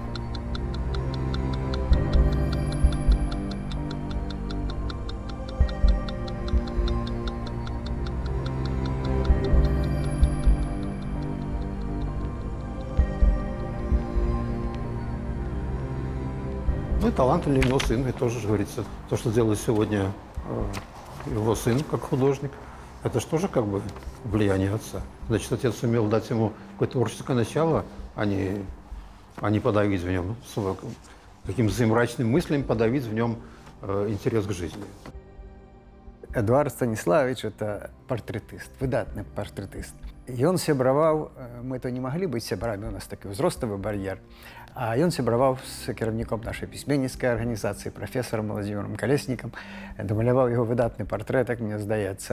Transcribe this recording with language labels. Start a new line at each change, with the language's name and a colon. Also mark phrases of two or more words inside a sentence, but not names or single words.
Russian: Ну и талант или его сын, это тоже, говорится, то, что делает сегодня его сын как художник, это же тоже как бы влияние отца. Значит, отец сумел дать ему какое-то творческое начало, а не подавить в нем, каким-то мрачным мыслям подавить в нем интерес к жизни.
Belarusian: Эдуард Станіславович – это партрэтыст, выдатны партрэтыст. Ён сябраваў, мы то не маглі быць сябрамі, у нас такі ўзроставы бар'ер, а ён сябраваў з кіраўніком нашай пісьменніцкай арганізацыі, прафесарам Владзімірам Калеснікам, дамаляваў яго выдатны партрэт, як мне здаецца.